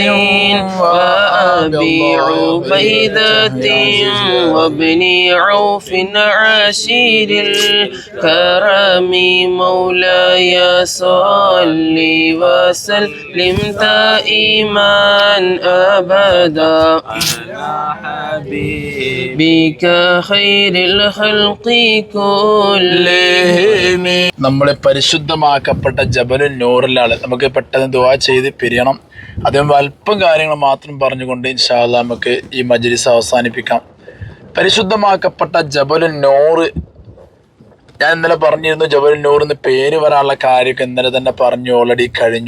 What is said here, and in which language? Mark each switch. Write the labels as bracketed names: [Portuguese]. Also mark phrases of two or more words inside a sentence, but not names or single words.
[Arabic] وأبي عبيدة وابن عوف عاشر الكرم مولاي صل وسلم دائما أبدا بك خير الخلق كلهم [Malayalam] നമ്മളെ പരിശുദ്ധമാക്കപ്പെട്ട ജബലുൻ നൂറിലാണ്. നമുക്ക് പെട്ടെന്ന് ദുആ ചെയ്ത് പിരിയണം. അതും അല്പം കാര്യങ്ങൾ മാത്രം പറഞ്ഞുകൊണ്ട് [Arabic] إن شاء الله [Malayalam] നമുക്ക് ഈ മജ്ലിസ് അവസാനിപ്പിക്കാം. പരിശുദ്ധമാക്കപ്പെട്ട ജബലുൻ നൂർ, ഞാൻ ഇന്നലെ പറഞ്ഞിരുന്നു ജബലുൻ നൂർ എന്ന് പേര് വരാനുള്ള കാര്യമൊക്കെ ഇന്നലെ തന്നെ പറഞ്ഞു, ഓൾറെഡി കഴിഞ്ഞു.